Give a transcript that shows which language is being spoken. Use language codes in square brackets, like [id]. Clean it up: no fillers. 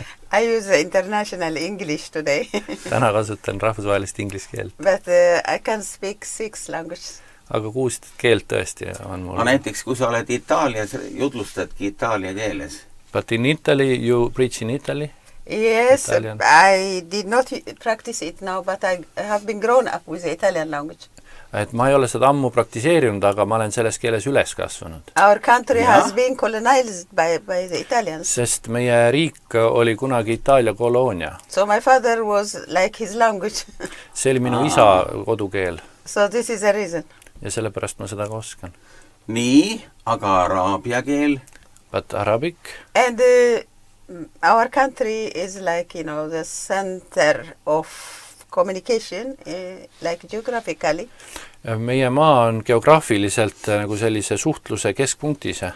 [en] I use international English today. [et] Täna kasutan rahvusvahelist inglise keelt. [en] But I can speak 6 languages. [et] Aga 6 keelt tõesti on mul. Näiteks, kui sa oled Itaalias, jutlustadki itaalia keeles. [en] But in Italy, you preach in Italy? Yes, Italian. I did not practice it now, but I have been grown up with the Italian language. [et] Et ma ei ole seda ammu praktiseerinud, aga ma olen selles keeles üles kasvanud. [en] Our country has been colonized by the Italians. [et] Sest meie riik oli kunagi Itaalia koloonia. [en] So my father was like his language. [et] See oli minu isa kodukeel. [en] So this is the reason. [et] Ja sellepärast ma seda ka oskan. Nii, aga araabia keel? [en] But Arabic? And our country is like, you know, the center of communication, like geographically. [et] Meie maa on geograafiliselt nagu sellise suhtluse keskpunktis.